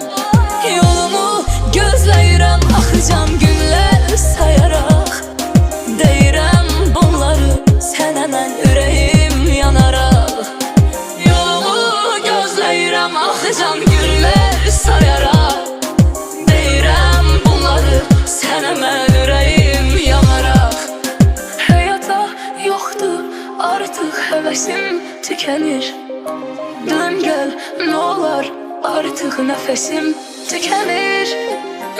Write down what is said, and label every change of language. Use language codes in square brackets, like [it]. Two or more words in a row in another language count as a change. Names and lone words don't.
[az] Yolumu gözləyirəm, axıcam günlər sayarak. Deyirəm bunları sənə mən yüreğim yanaraq. Yolumu gözləyirəm, axıcam günlər sayarak. Deyirəm bunları sənə mən yüreğim yanaraq. [tr] Hayata yoktur artık hevesim tükenir. Dön gel ne olar, artık nefesim tükenir.